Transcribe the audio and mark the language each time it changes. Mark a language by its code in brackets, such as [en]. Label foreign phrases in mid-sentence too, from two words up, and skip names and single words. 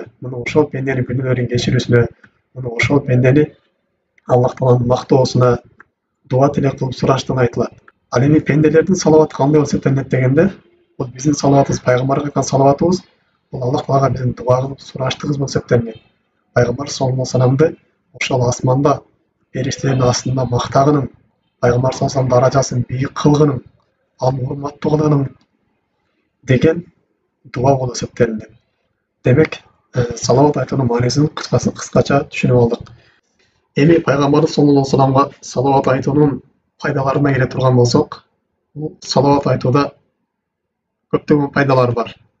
[ky] Муну ошол пенденин күнөөлөрүн кечирүүсүнө, муну ошол пендени Аллах Тааланын мактоосуна дуа тилек кылып сураштан айтылат. Ал эми пенделердин салаваты кандай болуп эсептелинет дегенде, бул биздин салаватыбыз, пайгамбарга айткан салаватыбыз, бул Аллах Таалага биздин дуа кылып сураштыгыбыз болуп эсептелинет. Пайгамбар [ar] صلى الله عليه وسلم [ky] ошол асманда периштелердин астында мактагынын, пайгамбар [ar] صلى الله عليه وسلم [ky] даражасын бийик кылгынын, аны урматтуу кылгынын деген дуа болуп эсептелинет. Демек, салават айтуунун маанисин кыскача түшүнүп алдык. Эми пайгамбар [ar] صلى الله عليه وسلم [ky] салават айтуунун пайдаларына келе турган болсок, бул салават айтууда көптөгөн пайдалар бар.